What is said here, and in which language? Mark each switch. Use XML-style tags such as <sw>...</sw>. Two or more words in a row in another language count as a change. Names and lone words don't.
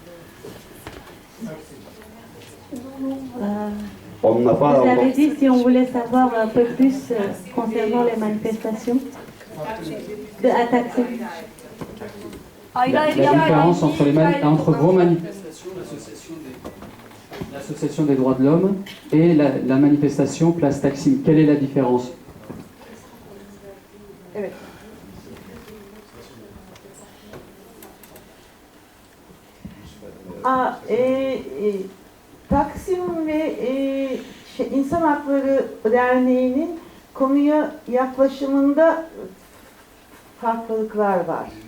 <fr>Vous avez dit si on voulait savoir un peu plus concernant les manifestations à Taksim. La différence entre vos manifestations, l'association des droits de l'homme et la manifestation Place Taksim, quelle est la différence?</fr> <tr>Evet. Taksim ve İnsan Hakları Derneği'nin konuya yaklaşımında farklılıklar var.</tr>